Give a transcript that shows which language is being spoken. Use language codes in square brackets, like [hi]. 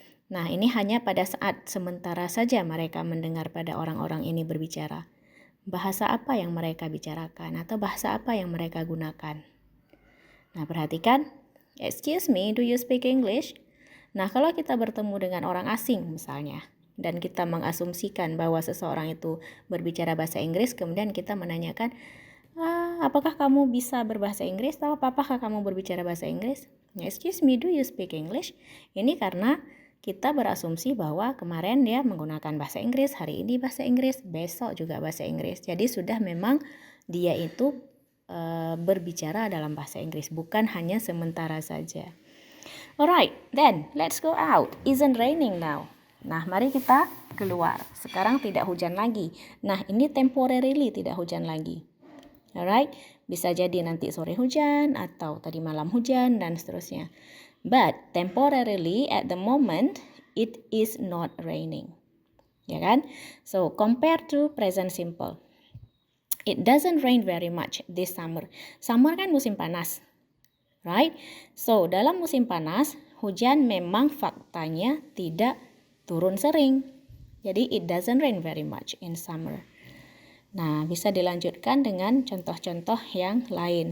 [id] Nah, ini hanya pada saat sementara saja mereka mendengar pada orang-orang ini berbicara. Bahasa apa yang mereka bicarakan atau bahasa apa yang mereka gunakan? Nah, perhatikan. [en] Excuse me, do you speak English? [id] Nah, kalau kita bertemu dengan orang asing misalnya, dan kita mengasumsikan bahwa seseorang itu berbicara bahasa Inggris, kemudian kita menanyakan, apakah kamu bisa berbahasa Inggris atau apakah kamu berbicara bahasa Inggris? [en] Excuse me, do you speak English? [id] Ini karena kita berasumsi bahwa kemarin dia menggunakan bahasa Inggris, hari ini bahasa Inggris, besok juga bahasa Inggris. Jadi sudah memang dia itu berbicara dalam bahasa Inggris, bukan hanya sementara saja. [en] Alright, then let's go out. Isn't raining now. [id] Nah, mari kita keluar. Sekarang tidak hujan lagi. Nah, ini temporarily tidak hujan lagi. Alright, bisa jadi nanti sore hujan atau tadi malam hujan dan seterusnya. [en] But temporarily at the moment it is not raining. [id] Ya kan? [en] So, compare to present simple. It doesn't rain very much this summer. [id] Summer kan musim panas. Right? So, dalam musim panas, hujan memang faktanya tidak turun sering. Jadi, [en] it doesn't rain very much in summer. [id] Nah, bisa dilanjutkan dengan contoh-contoh yang lain.